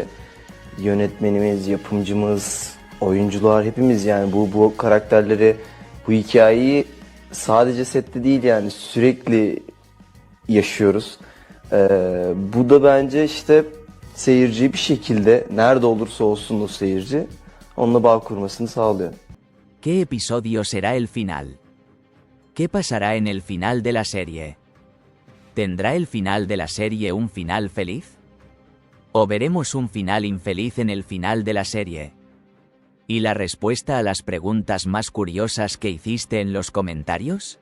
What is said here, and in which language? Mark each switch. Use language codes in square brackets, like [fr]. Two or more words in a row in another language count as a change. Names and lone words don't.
[tr] Yönetmenimiz, yapımcımız, oyuncular hepimiz yani bu karakterleri, bu hikayeyi sadece sette değil yani sürekli yaşıyoruz. Bu da bence işte seyirciyi bir şekilde nerede olursa olsun o seyirci onunla bağ kurmasını sağlıyor. [es] ¿Qué episodio será el final? ¿Qué pasará en el final de la serie? ¿Tendrá el final de la serie un final feliz? ¿O veremos un final infeliz en el final de la serie? ¿Y la respuesta a las preguntas más curiosas que hiciste en los comentarios?